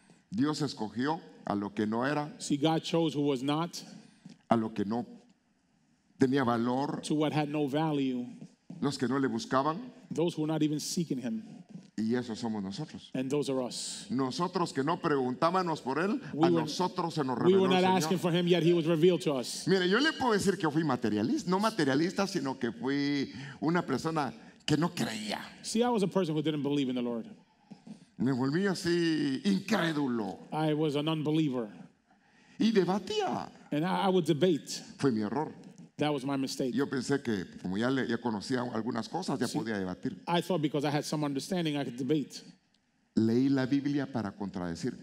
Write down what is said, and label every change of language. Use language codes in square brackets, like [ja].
[es] Dios escogió a lo que no era, [en] See, God chose who was not [es] a lo que no tenía valor, [en] to what had no value, [es] los que no le buscaban, [en] those who were not even seeking him. [es] y esos somos nosotros. [en] And those are us. [es] Nosotros que no preguntábamos por él, [en] We [es] a [en] were- [es] nosotros se nos [en] We were [es] reveló [en] not [es] el [en] asking [es] Señor. [en] for him, yet he was revealed to us. [es] Mire, yo le puedo decir que yo fui materialista, no materialista, sino que fui una persona que no creía. [en] See, I was a person who didn't believe in the Lord. [es] Me volví así incrédulo [en] I was an unbeliever. [es] y debatía. [en] And I would debate. [es] Fue mi error. [en] That was my mistake. [es] Yo pensé que como ya conocía algunas cosas, ya podía debatir. [en] I thought because I had some understanding, I could debate. [es] Leí la Biblia para contradecir,